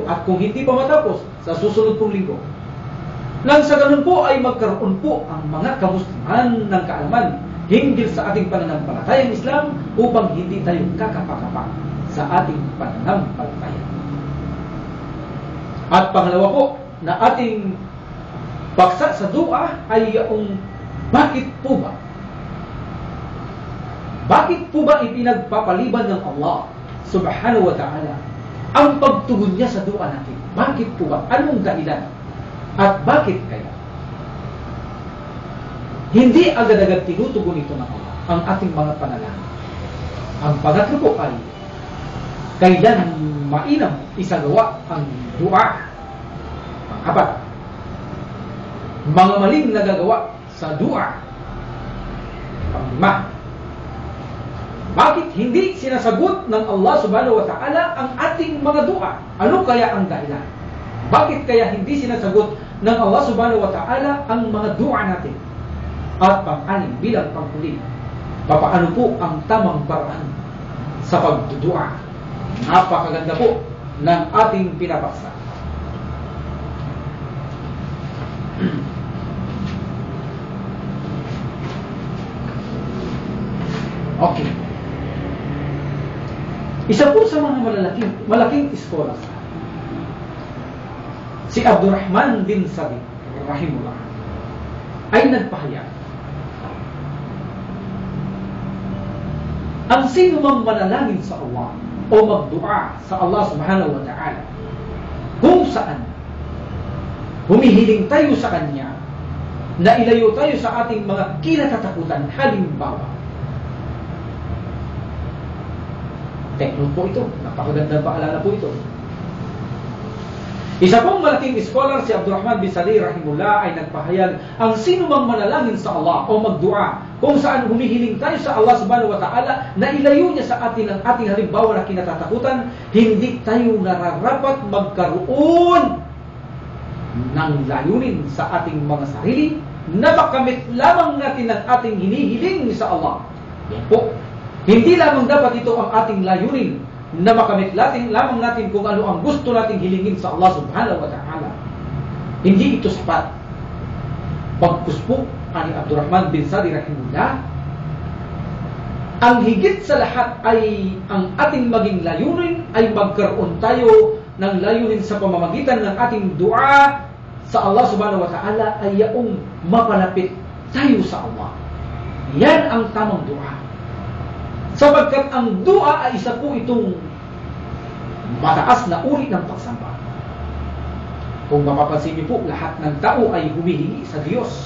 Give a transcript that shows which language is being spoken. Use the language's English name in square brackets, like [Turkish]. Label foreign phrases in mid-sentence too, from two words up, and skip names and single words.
[Filipino] At kung hindi pa matapos, sa susunod pong linggo. Nang sa ganun po ay magkaroon po ang mga kamusliman ng kaalaman hinggil sa ating pananampalatayang Islam upang hindi tayo kakapa-kapa sa ating pananampalataya. At pangalawa po na ating paksa sa dua ay yung bakit po ba? Bakit po ba ipinagpapaliban ng Allah [Arabic] سبحانه وتعالى [Filipino] ang pagtugon niya sa dua natin? Bakit po ba? Anong dahilan? At bakit kaya hindi agad-agad tinutugon ito ng Allah ang ating mga panalangin? Ang pangatlo po ay kailan mainam isagawa ang dua? Pang-apat, mga maling nagagawa sa dua. Pang-lima, bakit hindi sinasagot ng Allah [Arabic] سبحانه وتعالى [Filipino] ang ating mga dua? Ano kaya ang dahilan? Bakit kaya hindi sinasagot ng Allah [Arabic] سبحانه وتعالى [Filipino] ang mga dua natin? At pang-anim, bilang panghuli, papaano po ang tamang paraan sa pagdudua? Napakaganda po ng ating pinapaksa. Okay. Isa po sa mga malaking iskola, si Abdurrahman bin Sabit rahimullah, ay nagpahayag, ang sino mang manalangin sa Allah o magdua sa Allah [Arabic] سبحانه وتعالى [Filipino] kung saan humihiling tayo sa Kanya na ilayo tayo sa ating mga kinatatakutan, halimbawa, [English] take note [Filipino] po ito, napakagandang paalala po ito. Isa pong malaking scholar si Abdurrahman bin Sadi rahimullah ay nagpahayag, ang sino mang manalangin sa Allah o magdua kung saan humihiling tayo sa Allah [Arabic] سبحانه وتعالى [Filipino] na ilayo niya sa atin ang ating halimbawa na kinatatakutan, hindi tayo nararapat magkaroon ng layunin sa ating mga sarili na makamit lamang natin ang ating hinihiling sa Allah. Yan po. Hindi lamang dapat ito ang ating layunin na makamit lamang natin kung ano ang gusto nating hilingin sa Allah [Arabic] سبحانه وتعالى. [Filipino] Hindi ito sapat. Pagkus po ani Abdurrahman bin Sadi rahimullah, ang higit sa lahat ay ang ating maging layunin ay magkaroon tayo ng layunin sa pamamagitan ng ating dua sa Allah [Arabic] سبحانه وتعالى [Filipino] ay yaong mapalapit tayo sa Allah. Yan ang tamang dua. Sapagkat ang dua ay isa po itong mataas na uri ng pagsamba. Kung mapapansin niyo po, lahat ng tao ay humihingi sa Diyos.